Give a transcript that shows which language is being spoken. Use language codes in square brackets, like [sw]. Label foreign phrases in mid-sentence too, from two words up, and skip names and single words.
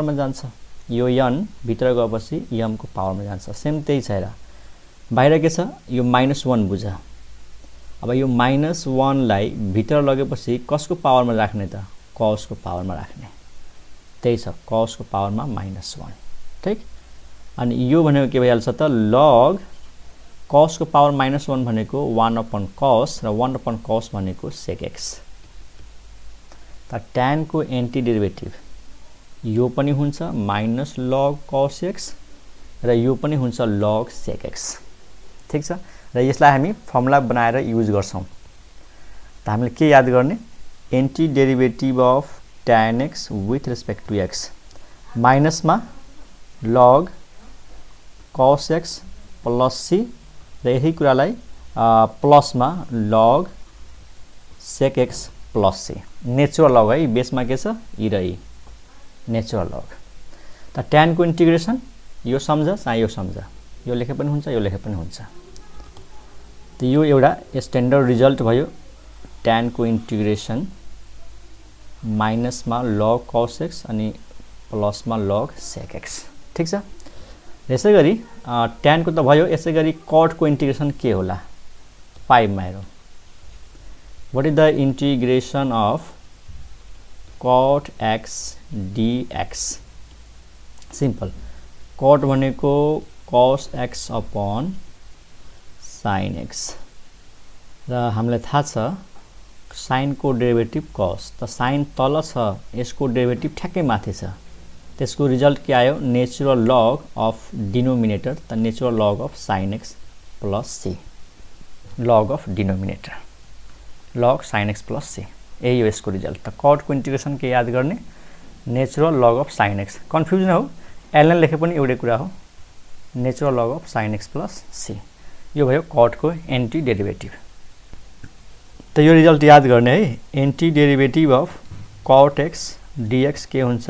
[ne] मा जान्छ यो n भित्र गएपछि m को पावर मा जान्छ सेम त्यही छ हेर बाहिर के छ यो -1 बुझ अब यो -1 लाई भित्र लगेपछि कसको पावर मा राख्ने त cos को पावर मा राख्ने त्यही छ cos को पावर मा -1 ठीक अनि यो भनेको के भइहाल्छ त log cos को पावर -1 भनेको 1/cos र 1/cos भनेको sec x त tan को एन्टिडेरिभेटिभ यो पनि हुन्छ -log cos x र यो पनि हुन्छ log sec x ठीक छ र यसलाई हामी फर्मुला बनाएर युज गर्छौं त हामीले के याद गर्ने [en] antiderivative of tan x with respect to x [ne] माइनस मा [en] log cos x plus c [ne] र यही कुरालाई प्लस मा [en] log sec x plus c natural log [ne] है बेसमा के छ e र e [en] natural log [ne] त tan को इंटीग्रेशन यो सम्झ चाहे यो सम्झ यो लेखे पनि हुन्छ यो लेखे पनि हुन्छ त यो एउटा स्ट्यान्डर्ड रिजल्ट भयो tan को इंटीग्रेशन माइनस मा log cos x अनि प्लस मा log sec x ठीक छ यसैगरी tan को त भयो यसैगरी cot को इंटीग्रेशन के होला 5 मा हेरौं [en] what is the integration of cot x dx simple cot [ne] भनेको [en] cos x upon sin x [ne] र हामीलाई थाहा छ साइनको डेरिभेटिभ कस, त साइन तल छ, यसको डेरिभेटिभ ठ्याक्कै माथि छ, त्यसको रिजल्ट के आयो? [en] natural log of denominator, त natural log of sine x plus c, log of denominator log sine x plus c, [ne] यही हो यसको रिजल्ट। त कटको इन्टिग्रेसन के याद गर्ने? [en] natural log of sine x. [ne] कन्फ्युजन हो, एलएन लेखे पनि एउटै कुरा हो, [en] natural log of sine x plus c. [ne] यो भयो कटको [en] anti derivative. [ne] त यो रिजल्ट याद गर्ने है, [en] anti derivative of cot x dx [ne] के हुन्छ?